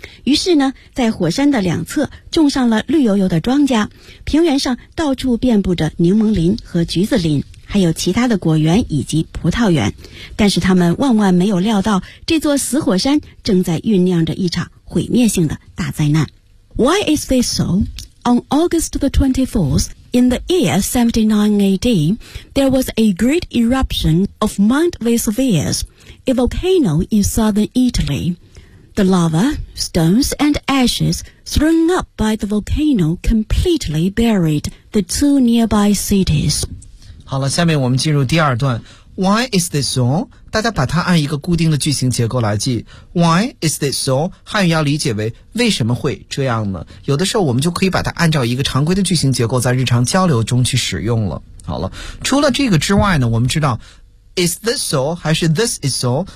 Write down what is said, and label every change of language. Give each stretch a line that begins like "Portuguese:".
Chinese: 于是呢，在火山的两侧种上了绿油油的庄稼，平原上到处遍布着柠檬林和橘子林，还有其他的果园以及葡萄园。但是他们万万没有料到，这座死火山正在酝酿着一场毁灭性的大灾难。
English: Why is this so? On August the 24th, in the year 79 AD, there was a great eruption of Mount Vesuvius, a volcano in southern Italy. The lava, stones, and ashes thrown up by the volcano completely buried the two nearby cities.
Chinese: 好了，下面我们进入第二段。
English: Why is this so?
Chinese: 大家把它按一个固定的句型结构来记。
English: Why is this so?
Chinese: 汉语要理解为为什么会这样呢？有的时候我们就可以把它按照一个常规的句型结构在日常交流中去使用了。好了，除了这个之外呢，我们知道
English: is this so
Chinese: 还是
English: this is so?